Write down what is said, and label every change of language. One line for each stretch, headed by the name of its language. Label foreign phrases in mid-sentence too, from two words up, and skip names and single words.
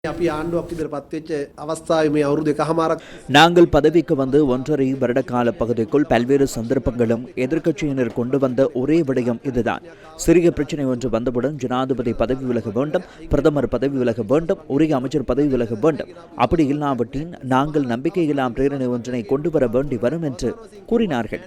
Sinhala: අපි ආණ්ඩුවක් ඉදිරිපත් වෙච්ච අවස්ථාවේ මේ අවුරුදු එකහමාරක්
Tamil: நாங்கள் பதவிக்கு வந்து 1.5 வருட கால பகுதிக்குள் பல்வேறு சந்தர்ப்பங்களும் எதிர்க்கட்சியினர் கொண்டு வந்த ஒரே விடயம் இதுதான். சிறிய பிரச்சனை ஒன்று வந்தவுடன் ஜனாதிபதி பதவி விலக வேண்டும், பிரதமர் பதவி விலக வேண்டும், உரிய அமைச்சர் பதவி விலக வேண்டும். அப்படி இல்லாவிட்டின் நாங்கள் நம்பிக்கையில்லா பிரேரணை ஒன்றினை கொண்டு வர வேண்டி வரும் என்று கூறினார்கள்.